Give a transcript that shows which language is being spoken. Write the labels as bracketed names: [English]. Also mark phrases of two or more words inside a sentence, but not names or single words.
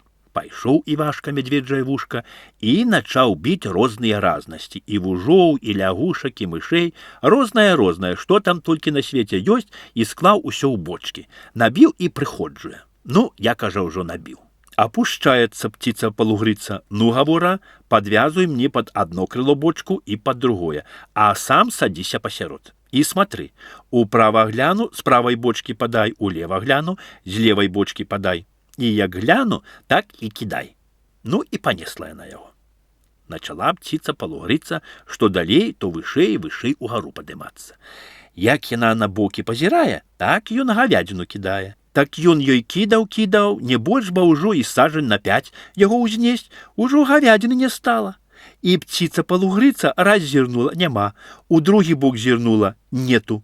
[Belarusian] Пайшоў Івашка мядзведжае вушка і начаў біць розныя разнасці, і вужоў, і лягушак, і мышэй, рознае, што там толькі на свеце ёсць, і склаў усё ў бочкі. Набіў і прыходжуе. Ну, я, кажа, ўжо набіў. [Russian] Опушчаецца птица палугрыца: ну, гавора, подвязуй мне под одно крыло бочку и под другое, а сам садися посярод. И смотри, управа гляну, с правой бочки подай, улева гляну, с левой бочки подай. И як гляну, так и кидай. Ну и понесла яна яго. [Belarusian] Начала птица палугрыца, что далей, то вышэй угару падымацца. Як яна на бокі пазірае, так ён гавядзіну кідае. Так ён ёй кідаў, не больш ба ўжо і сажань на 5 яго ўзнесць, ужо гавядзіны не стала. І птица палугрыца раз зірнула, няма, у другі бок зірнула, нету.